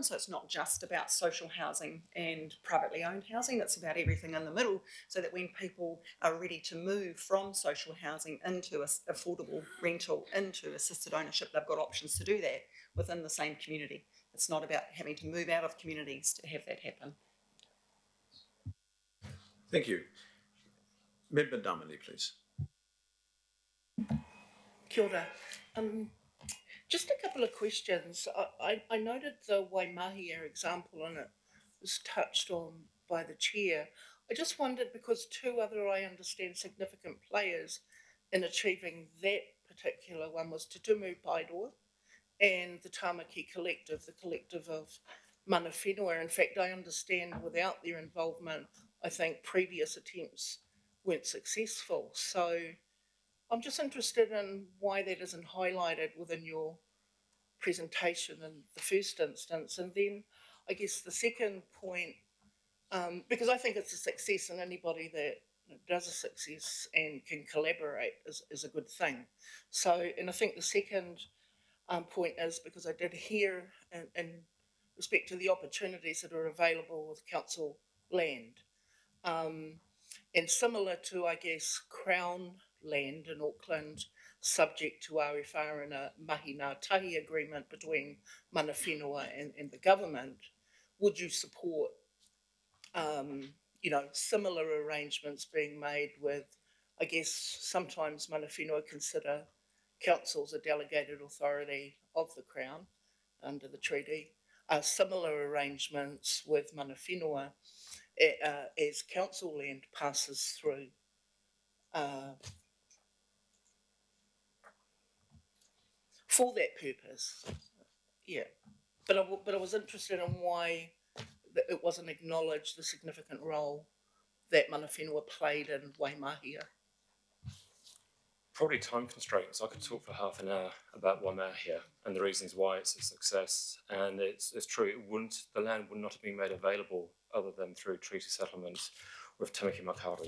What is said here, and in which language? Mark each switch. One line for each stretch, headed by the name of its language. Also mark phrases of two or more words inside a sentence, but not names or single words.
English: So it's not just about social housing and privately owned housing, it's about everything in the middle, so that when people are ready to move from social housing into affordable rental, into assisted ownership, they've got options to do that within the same community. It's not about having to move out of communities to have that happen. Thank you. Member Damani, please.
Māori: Kia ora.
English: Just a couple of questions. I noted the Waimahia example and it was touched on by the chair. I just wondered, because two other, I understand, significant players in achieving that particular one was Te Tumu Paeroa and the Tamaki Collective, the collective of
Māori: mana whenua.
English: In fact, I understand without their involvement, I think previous attempts weren't successful. So I'm just interested in why that isn't highlighted within your presentation in the first instance. And then I guess the second point, because I think it's a success, and anybody that does a success and can collaborate is a good thing. So, and I think the second point is, because I did hear in respect to the opportunities that are available with council land, and similar to, I guess, Crown land in Auckland, subject to RFR and a
Māori: mahi ngā tahi
English: agreement between
Māori: mana whenua
English: and the government, would you support, you know, similar arrangements being made with, I guess, sometimes
Māori: mana whenua
English: consider councils a delegated authority of the Crown under the treaty, similar arrangements with
Māori: mana whenua
English: as council land passes through for that purpose. Yeah, but I was interested in why it wasn't acknowledged, the significant role that
Māori: mana whenua
English: played in Waimahia. Probably time constraints. I could talk for half an hour about Waimahia and the reasons why it's a success. And it's true, the land would not have been made available other than through treaty settlements with Tamaki Makaurau.